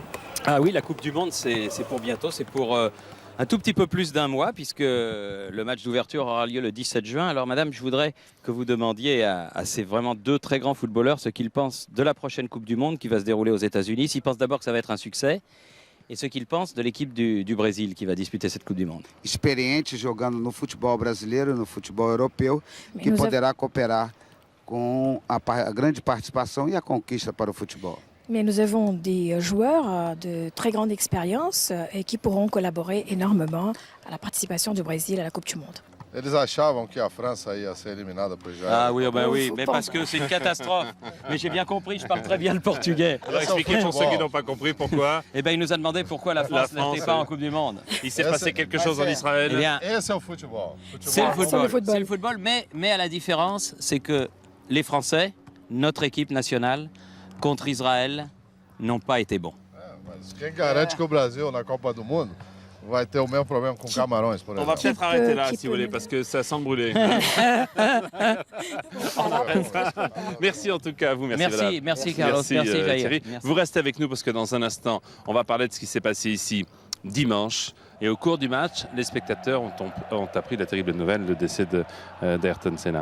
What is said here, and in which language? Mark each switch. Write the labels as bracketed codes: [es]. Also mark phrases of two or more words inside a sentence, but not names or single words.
[fr] Ah oui, la Coupe du Monde, c'est pour bientôt, c'est pour un tout petit peu plus d'un mois, puisque le match d'ouverture aura lieu le 17 juin. Alors madame, je voudrais que vous demandiez à ces vraiment deux très grands footballeurs ce qu'ils pensent de la prochaine Coupe du Monde qui va se dérouler aux États-Unis. S'ils pensent d'abord que ça va être un succès, et ce qu'ils pensent de l'équipe du Brésil qui va disputer cette Coupe du Monde. [pt] Experiente jogando no futebol brasileiro, no futebol europeu, [fr] Mais que nous [pt] poderá cooperar com a grande participação e a conquista para o futebol. [fr] Mais nous avons des joueurs de très grande expérience et qui pourront collaborer énormément à la participation du Brésil à la Coupe du Monde. [pt] Eles achavam que a França ia ser eliminada por Israel. [fr] Ah oui, oh ben oui, Faut mais pas- parce que c'est une catastrophe. Mais j'ai bien compris, je parle très bien le portugais. Alors expliquez pour ceux qui n'ont pas compris pourquoi Eh bien, il nous a demandé pourquoi la France n'était pas en Coupe du Monde. il s'est passé quelque chose en Eh Israël. bien, [pt] Esse é o futebol. [fr] c'est le Ah, football. c'est le football. C'est le football, mais à la différence, c'est que les Français, notre équipe nationale, contre Israël, n'ont pas été bons. [pt] Mas quem garante que o Brasil, na Copa do Mundo, vai ter o mesmo problema com Camarões, por [fr] On va [pt] exemplo? [fr] peut-être arrêter là, qui si vous peut voulez, nous- parce que ça sent brûler. Merci en tout cas à vous. Merci, Merci, madame. merci Carlos, merci Jair. Thierry. Merci. Vous restez avec nous parce que dans un instant, on va parler de ce qui s'est passé ici dimanche. Et au cours du match, les spectateurs ont appris la terrible nouvelle, le décès d'Ayrton Senna.